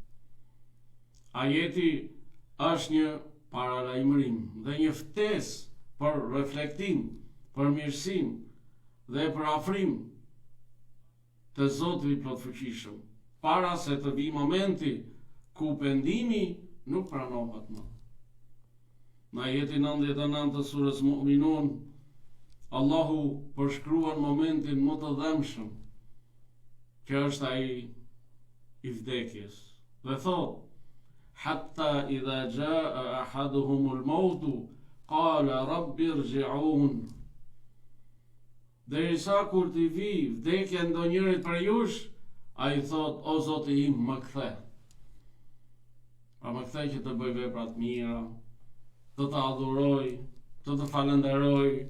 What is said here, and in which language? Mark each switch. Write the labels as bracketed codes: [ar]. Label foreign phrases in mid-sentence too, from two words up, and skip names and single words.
[sq] Ajeti është një paralajmërim dhe një ftesë për reflektim, për mirësim dhe për afrim të Zotit i plotfuqishëm, para se të vi momenti ku pendimi nuk pranohet më. Në ajetin 99 të surës Mu'minun, Allahu përshkruan momentin më të dhëmshëm, që është ai i vdekjes, dhe thot: [ar] حتى إذا جاء أحدهم الموت قال رب ارجعون. [sq] Derisa kur t'i vi vdekja ndonjërit për jush, ai thot: o Zoti im, më kthe. Pra më kthe që të bëj vepra të mira, të të adhuroj, të të falenderoj.